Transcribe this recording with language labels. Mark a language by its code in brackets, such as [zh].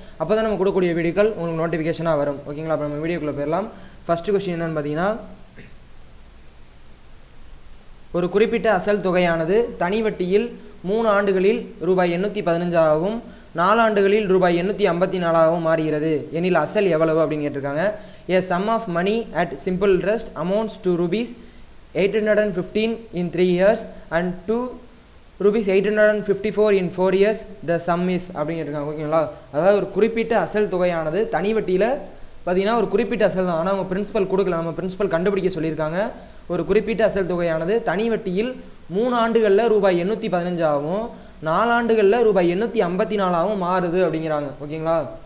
[ta] அப்போ தான் நம்ம கொடுக்கக்கூடிய வீடியோக்கள் உங்களுக்கு நோட்டிஃபிகேஷனாக வரும். ஓகேங்களா? அப்போ நம்ம வீடியோக்குள்ளே போயிடலாம். ஃபஸ்ட்டு கொஸ்டின் என்னென்னு பார்த்தீங்கன்னா, ஒரு குறிப்பிட்ட அசல் தொகையானது தனி வட்டியில் 3 ஆண்டுகளில் ரூபாய் 815ஆகவும் 4 ஆண்டுகளில் ரூபாய் 854ஆகவும் மாறுகிறது எனில் அசல் எவ்வளவு அப்படின்னு கேட்டிருக்காங்க. [en] A sum of money at simple interest amounts to rupees 815 in 3 years and to rupees 854 in 4 years. The sum is [ta] அப்படின்னு கேட்டிருக்காங்க. ஓகேங்களா? அதாவது ஒரு குறிப்பிட்ட அசல் தொகையானது தனி வட்டியில் பார்த்தீங்கன்னா ஒரு குறிப்பிட்ட அசல் தான், ஆனால் அவங்க பிரின்சிபல் கொடுக்கல. நம்ம பிரின்சிபல் கண்டுபிடிக்க சொல்லியிருக்காங்க. ஒரு குறிப்பிட்ட அசல் தொகையானது தனி வட்டியில் 3 ஆண்டுகளில் ரூபாய் 815ஆகவும் 4 ஆண்டுகளில் ரூபாய் 854ஆகவும் மாறுது அப்படிங்கிறாங்க. ஓகேங்களா?